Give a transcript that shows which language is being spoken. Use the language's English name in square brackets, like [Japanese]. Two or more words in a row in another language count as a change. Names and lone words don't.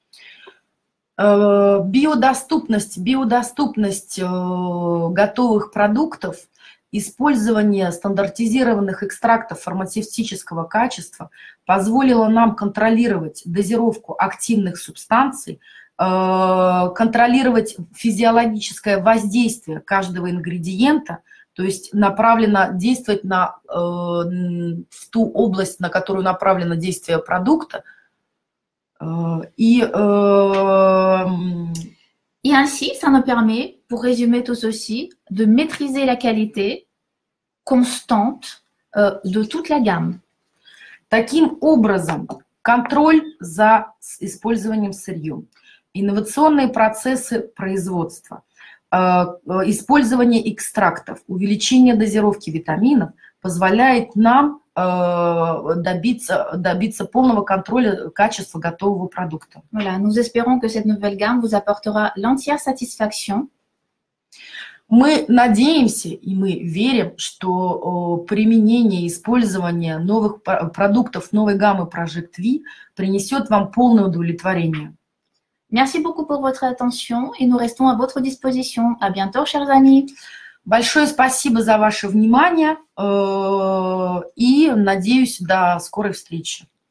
[Russian] Биодоступность готовых продуктов, использование стандартизированных экстрактов фармацевтического качества позволило нам контролировать дозировку активных субстанций, контролировать физиологическое воздействие каждого ингредиента, то есть действовать в ту область, на которую направлено действие продукта. [French] Et ainsi, ça nous permet, pour résumer tout ceci, de maîtriser la qualité constante de toute la gamme. [Russian] Таким образом, контроль за использованием сырьем, инновационные процессы производства, использование экстрактов, увеличение дозировки витаминов позволяет нам добиться полного контроля качества готового продукта. [French] Voilà, nous espérons que cette nouvelle gamme vous apportera l'entière satisfaction. [Russian] Мы надеемся и мы верим, что применение и использование новых продуктов новой гаммы Project V принесет вам полное удовлетворение. [French] Merci beaucoup pour votre attention et nous restons à votre disposition. À bientôt, chers amis. [Russian] Большое спасибо за ваше внимание и надеюсь до скорой встречи.